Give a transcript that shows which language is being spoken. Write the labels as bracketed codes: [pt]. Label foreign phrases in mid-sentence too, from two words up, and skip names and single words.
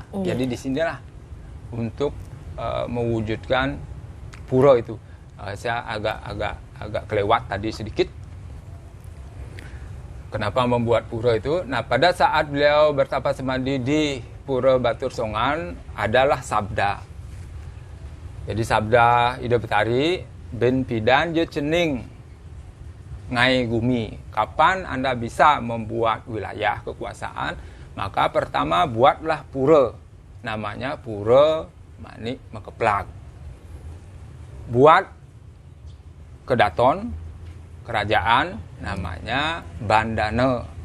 [id] Jadi disinilah untuk mewujudkan pura itu. Saya agak kelewat tadi sedikit. Kenapa membuat pura itu? Nah, pada saat beliau bertapassemadi di Pura Batur Songan adalah sabda. Jadi sabda Ida Betari, [ban] ben pidan je cening ngai gumi. [id] Kapan Anda bisa membuat wilayah kekuasaan? Maka pertama buatlah pura. Namanya Pura Manik Mekeplak. Buat kedaton, kerajaan, namanya Bandana.